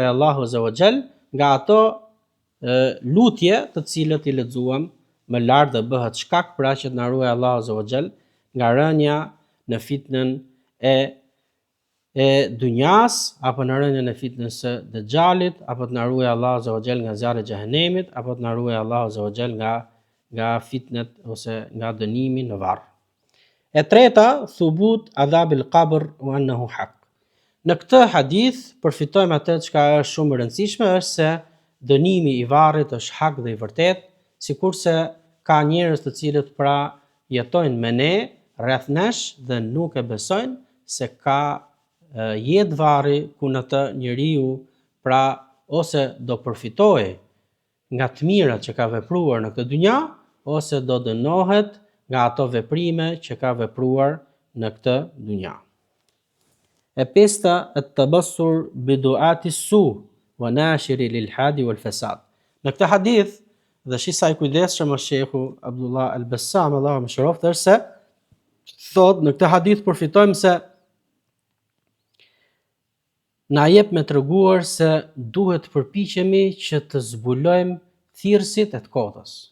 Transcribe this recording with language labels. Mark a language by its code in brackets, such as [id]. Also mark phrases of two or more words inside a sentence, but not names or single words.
[ar] الله عز وجل [sq] nga ato lutje të cilët i lexuam më lart, dhe bëhet shkak pra që të na ruaj [ar] الله عز وجل [sq] nga rënja në fitnën e dynjas, apo në rënjën e fitnës së Dexhalit, apo të na ruaj [ar] الله عز وجل [sq] nga zjarri i xhehenemit, apo të na ruaj [ar] الله عز وجل [sq] nga fitnet ose nga dënimi në varr. E treta, [ar] ثبوت عذاب القبر وأنه حق. [sq] Në këtë hadith përfitojmë atë çka është shumë e rëndësishme, është se dënimi i varrit është hak dhe i vërtet, sikurse ka njerëz të cilët pra jetojnë me ne rreth nesh dhe nuk e besojnë se ka jetë varri ku në të njeriu pra ose do përfitojë nga të mirat që ka vepruar në këtë dynja, ose do dënohet nga ato veprime që ka vepruar në këtë dynja. E pesta [ar] التبصر بدعاة السوء وناشري الهادي والفساد. [sq] Në këtë hadith dhe shisa i kujdesshëm është Sheikhu Abdullah al-Bassam, Allahu më shëroft, se thot në këtë hadith përfitojmë se na jep me treguar se duhet të përpiqemi që të zbulojmë thirrësit e të kotës.